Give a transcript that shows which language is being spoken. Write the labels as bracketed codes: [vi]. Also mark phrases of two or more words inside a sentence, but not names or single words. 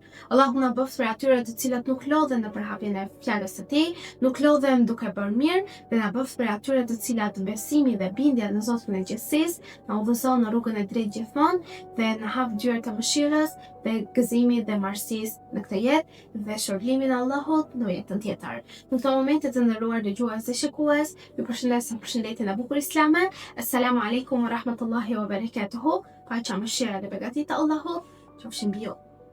[sq] Allahu na bëft për atyre të cilët nuk lodhen në përhapjen e fjalës së tij, nuk lodhen duke bërë mirë, dhe na bëft për atyre të cilat besimi dhe bindja në Zotin e gjithësisë na udhëzon në rrugën e drejtë gjithmonë dhe na hap dyert e mëshirës dhe gëzimit dhe marrësisë në këtë jetë dhe shërblimin e Allahut në jetën tjetër. Në këtë moment të nderuar dëgjues dhe shikues, ju përshëndes në përshëndetjen e bukur islame. [ar] السلام عليكم ورحمة الله وبركاته. [sq] Paqja, mëshira dhe begatit e Allahut qofshin mbi ju.